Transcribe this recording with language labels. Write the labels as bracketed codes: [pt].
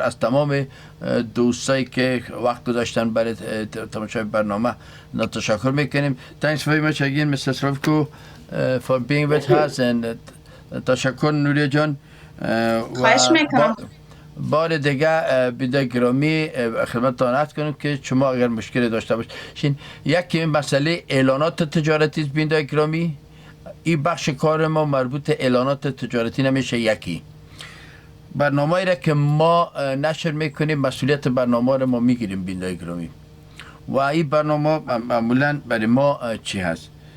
[fa] از تمام دوستایی که وقت گذاشتن برای تماشای برنامه تشکر میکنیم. [en] Thanks very much again Mr. Travko for being with us and [fa] تشکر نوریا جان. خواهش میکنم. بار دیگه بیده گرامی خدمتتان عرض کنم که شما اگر مشکلی داشته باشین یکی مسئله اعلانات تجارتی بینده گرامی، این بخش کار ما مربوط اعلانات تجارتی نمیشه. یکی برنامه‌ای را که ما نشر میکنیم مسئولیت برنامه را ما میگیریم بینده گرامی و این برنامه معمولا برای ما چی هست.